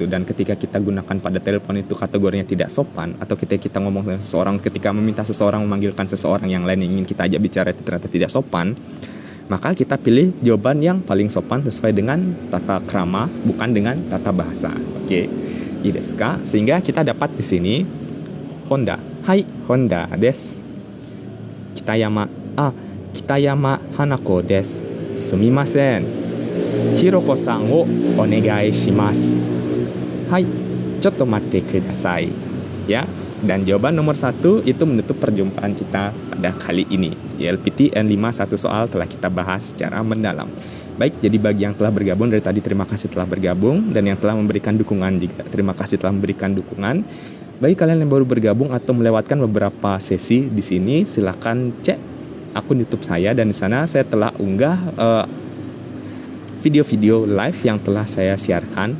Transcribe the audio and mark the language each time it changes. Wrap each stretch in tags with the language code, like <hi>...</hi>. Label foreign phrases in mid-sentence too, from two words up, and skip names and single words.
<id>Dan ketika kita gunakan pada telepon itu kategorinya tidak sopan, atau ketika kita ngomong dengan seseorang, ketika meminta seseorang memanggilkan seseorang yang lain yang ingin kita ajak bicara itu ternyata tidak sopan, maka kita pilih jawaban yang paling sopan sesuai dengan tata krama, bukan dengan tata bahasa.</id> <ja>Oke, ですか?</ja> <id>Sehingga kita dapat di sini Honda.</id> <ja>Hai, 本田です. 北山花子です. すみません. ひろこさんをお願いします. はい、ちょっと待ってください.</ja> <id>Ya, dan jawaban nomor 1 itu menutup perjumpaan kita pada kali ini. LPTN 5 1 soal telah kita bahas secara mendalam. Baik, jadi bagi yang telah bergabung dari tadi terima kasih telah bergabung, dan yang telah memberikan dukungan juga terima kasih telah memberikan dukungan. Bagi kalian yang baru bergabung atau melewatkan beberapa sesi di sini, silakan cek akun YouTube saya, dan di sana saya telah unggah video-video live yang telah saya siarkan.</id>